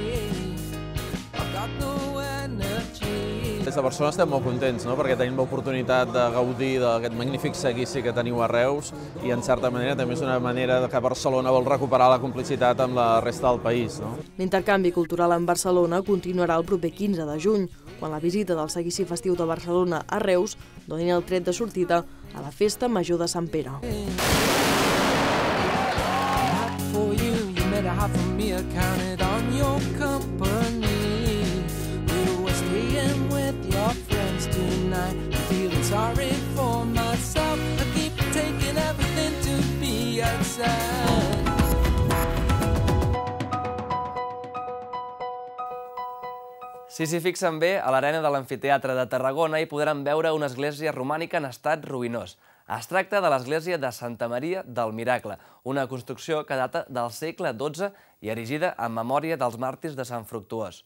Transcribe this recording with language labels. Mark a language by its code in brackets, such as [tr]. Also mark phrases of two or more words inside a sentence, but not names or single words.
[ca] Des de Barcelona estem molt contents, perquè tenim l'oportunitat de gaudir d'aquest magnífic seguici que teniu a Reus i, en certa manera, també és una manera que Barcelona vol recuperar la complicitat amb la resta del país. L'intercanvi cultural en Barcelona continuarà el proper 15 de juny, quan la visita del seguici festiu de Barcelona a Reus doni el tret de sortida a la Festa Major de Sant Pere. [en] Your friends tonight, feeling sorry for myself. I keep taking everything to be outside. [ca] Si s'hi fixen bé, a l'arena de l'Amfiteatre de Tarragona hi podran veure una església romànica en estat ruïnós. Es tracta de l'església de Santa Maria del Miracle, una construcció que data del segle XII i erigida en memòria dels màrtirs de Sant Fructuós.